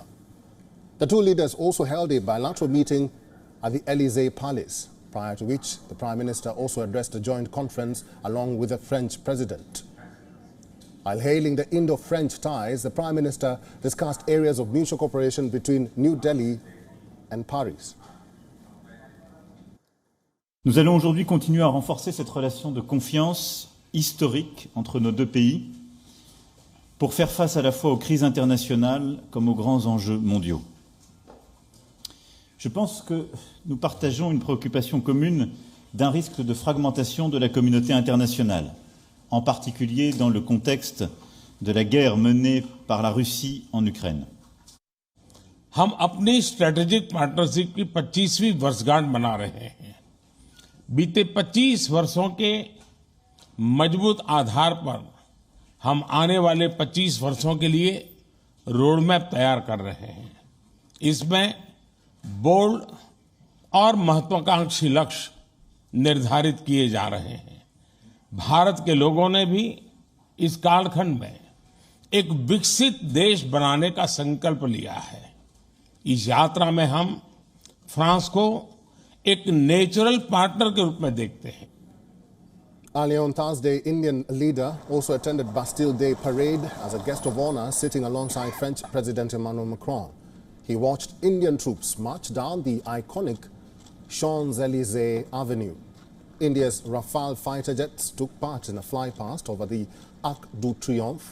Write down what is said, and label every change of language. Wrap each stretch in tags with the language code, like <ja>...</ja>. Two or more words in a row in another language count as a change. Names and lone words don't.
<en>The two leaders also held a bilateral meeting at the Élysée Palace, prior to which the Prime Minister also addressed a joint conference along with the French President. While hailing the Indo-French ties, the Prime Minister discussed areas of mutual cooperation between New Delhi and Paris.</en> <fr>Nous allons aujourd'hui continuer à renforcer cette relation de confiance historique entre nos deux pays pour faire face à la fois aux crises internationales comme aux grands enjeux mondiaux. Je pense que nous partageons une préoccupation commune d'un risque de fragmentation de la communauté internationale, en particulier dans le contexte de la guerre menée par la Russie en Ukraine.</fr> <hi>हम अपनी</hi> <en>strategic partnership</en> <hi>की 25वीं वर्षगांठ मना रहे हैं। बीते 25 वर्षों के मजबूत आधार पर हम आने वाले 25 वर्षों के लिए</hi> <en>road map</en> <hi>तैयार कर रहे हैं। इसमें बोल्ड और महत्वाकांक्षी लक्ष्य निर्धारित किए जा रहे हैं। भारत के लोगों ने भी इस कालखंड में एक विकसित देश बनाने का संकल्प लिया है। इस यात्रा में हम फ्रांस को एक</hi> <en>natural partner</en> <hi>के रूप में देखते हैं।</hi> <en>Earlier on Thursday, Indian leader also attended Bastille Day parade as a guest of honor, sitting alongside French President Emmanuel Macron. He watched Indian troops march down the iconic Champs-Élysées Avenue. India's Rafale fighter jets took part in a flypast over the Arc de Triomphe.</en>